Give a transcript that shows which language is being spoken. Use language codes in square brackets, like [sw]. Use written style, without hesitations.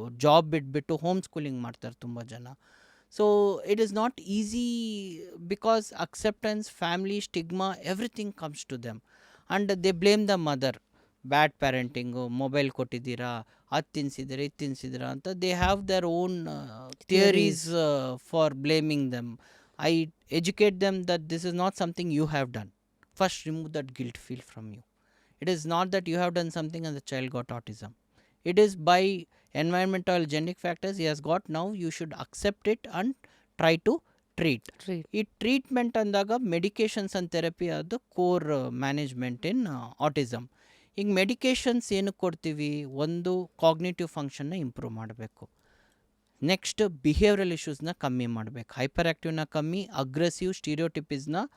[kn] Job ಬಿಟ್ಬಿಟ್ಟು home schooling ಮಾಡ್ತಾರೆ ತುಂಬ ಜನ. [en] So it is not easy because acceptance, family, stigma, everything comes to them and they blame the mother. [kn] Bad ಪ್ಯಾರೆಂಟಿಂಗು, mobile ಕೊಟ್ಟಿದ್ದೀರಾ, ಅದು ತಿನ್ನಿಸಿದ್ದೀರಾ, ಇದು ತಿನ್ನಿಸಿದ್ದೀರಾ ಅಂತ [en] They have their own theories for blaming them. I educate them that this is not something you have done. First remove that guilt feel from you. It is not that you have done something and the child got autism. It is by environmental genetic factors he has got. Now you should accept it and try to treat. [kn] ಈ treatment ಅಂದಾಗ medications and therapy ಅದು core management ಇನ್ autism. ಈಗ medications ಏನಕ್ಕೆ ಕೊಡ್ತೀವಿ? ಒಂದು, cognitive ಫಂಕ್ಷನ್ನ improve ಮಾಡಬೇಕು. Next, behavioural ಇಶ್ಯೂಸ್ನ ಕಮ್ಮಿ ಮಾಡಬೇಕು. ಹೈಪರ್ ಆ್ಯಕ್ಟಿವ್ನ ಕಮ್ಮಿ, ಅಗ್ರೆಸಿವ್ ಸ್ಟೀರಿಯೋಟಿಪಿಸ್ನ